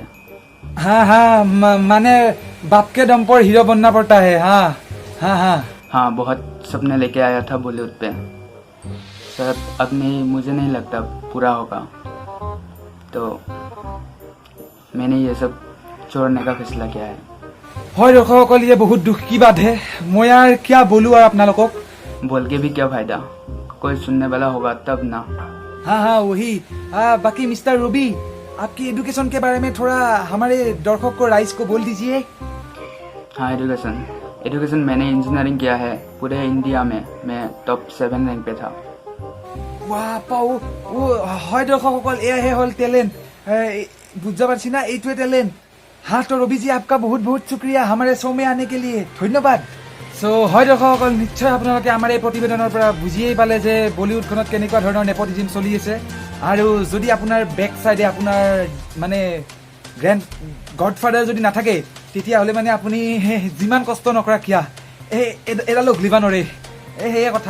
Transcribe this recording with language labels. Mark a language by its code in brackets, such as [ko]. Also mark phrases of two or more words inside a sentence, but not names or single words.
[hi] हाँ माने बाप के दम पर हीरो बनना पड़ता है। हाँ बहुत सपने लेके आया था बॉलीवुड पे, शायद अब नहीं, मुझे नहीं लगता पूरा होगा, तो मैंने ये सब छोड़ने का फैसला किया है। [as] হয় দৰ্শকসকল, [hi] ये बहुत दुख की बात है। मैं यार क्या बोलूँ और আপোনালোকক। बोल के भी क्या फायदा, कोई सुनने वाला होगा तब ना। हाँ वही। बाकी मिस्टर रूबी, आपकी एजुकेशन के बारे में थोड़ा हमारे दर्शक को राइज को बोल दीजिए। हाँ एजुकेशन मैंने इंजीनियरिंग किया है। पूरे इंडिया में मैं टॉप 7 रैंक पे था। वाह पाओ, वो [as] হয় দৰ্শকসকল, এয়াহে হ'ল টেলেণ্ট। [bn] বুঝা পারছি না, [as] এইটোৱে টেলেণ্ট। [hi] हाँ तो रवि जी, आपका बहुत बहुत शुक्रिया हमारे शो में आने के लिए, धन्यवाद। [as] सो হয় দৰ্শকসকল, নিশ্চয় আপোনালোকে আমাৰ এই প্ৰতিবেদনৰ পৰা বুজিয়েই পালে যে বলিউডখনত কেনেকুৱা ধৰণৰ নেপোটিজিম চলি আছে। আৰু যদি আপোনাৰ [en] back sideে [as] আপোনাৰ মানে [en] grand godfather [as] যদি নাথাকে, তেতিয়াহ'লে মানে আপুনি যিমান কষ্ট নকৰা কিয়া এডালো ঘূলিবা নোৱাৰে, সেয়ে কথা।